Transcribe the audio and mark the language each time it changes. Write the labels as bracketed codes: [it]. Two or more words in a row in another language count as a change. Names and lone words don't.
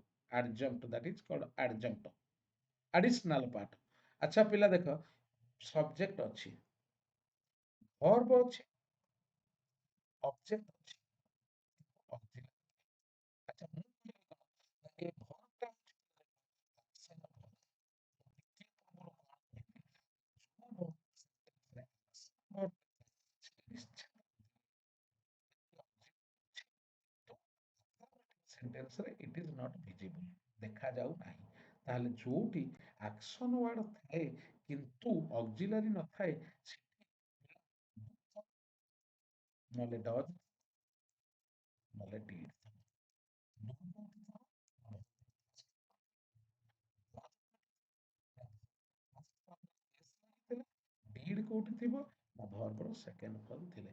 [en] Adjunct that is called adjunct additional part. [or] ଆଚ୍ଛା ପିଲା ଦେଖ ସବଜେକ୍ଟ ଅଛି, ଭର୍ବ ଅଛି, ଅବଜେକ୍ଟ ଅଛି, ଅକ୍ସିଲାରି। ଆଚ୍ଛା ମୁଁ କହିଲି କଣ ନା ଏ ଭର୍ବଟା ହଉଛି [en] action verb। [or] ଟିକେ ପୂର୍ବରୁ କଣ କହିଲି ଯୋଉ [en] verb sentence [or] ରେ [en] action verb [or] ସେଟା ନିଶ୍ଚିତ ସେଣ୍ଟେନ୍ସରେ [en] it is not visible, [or] ଦେଖାଯାଉ ନାହିଁ। ତାହେଲେ ଯୋଉଠି [en] action word [or] ଥାଏ କିନ୍ତୁ ଅକ୍ସିଲାରି ନଥାଏ ସେଠି ନହେଲେ ଡଜ୍ ନହେଲେ ଡିଡ୍ ଡିଡ୍ କୋଉଠି ଥିବ ନା ଭର୍ବର [en] second form [or] ଥିଲେ।